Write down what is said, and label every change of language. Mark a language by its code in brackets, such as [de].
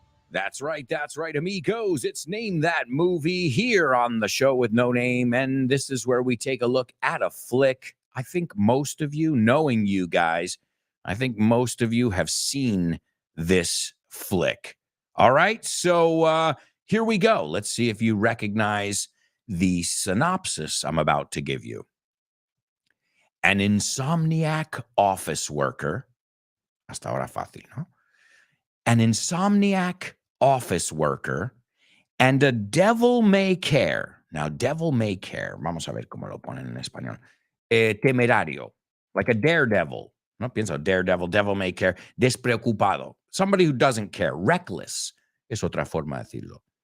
[en] That's right, amigos. It's Name That Movie here on the show with no name, and this is where we take a look at a flick. I think most of you, knowing you guys, I think most of you have seen this flick. All right, so here we go. Let's see if you recognize the synopsis I'm about to give you. An insomniac office worker, [es] hasta ahora fácil, ¿no? [en] An insomniac office worker and a devil may care. Now, devil may care. [es] Vamos a ver cómo lo ponen en español. Temerario, [en] like a daredevil. [es] No pienso [en] daredevil, devil may care. Despreocupado, somebody who doesn't care. [es] Reckless es otra forma de decirlo.